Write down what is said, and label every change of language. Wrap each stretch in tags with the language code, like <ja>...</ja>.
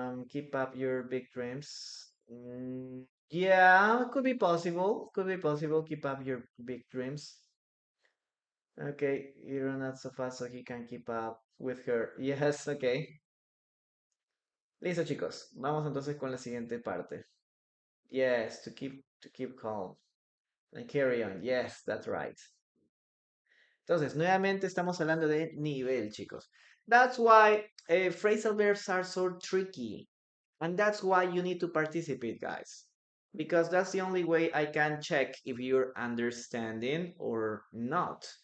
<en>Keep up your big dreams. Yeah, it could be possible. Could be possible. Keep up your big dreams. Okay, you're not so fast, so he can keep up with her. Yes, okay.</en> <es>Listo, chicos. Vamos entonces con la siguiente parte.</es> <en>Yes, to keep calm and carry on. Yes, that's right.</en> <es>Entonces, nuevamente estamos hablando de nivel, chicos.</es> <en>That's why phrasal verbs are so tricky. And that's why you need to participate, guys. Because that's the only way I can check if you're understanding or not.</en>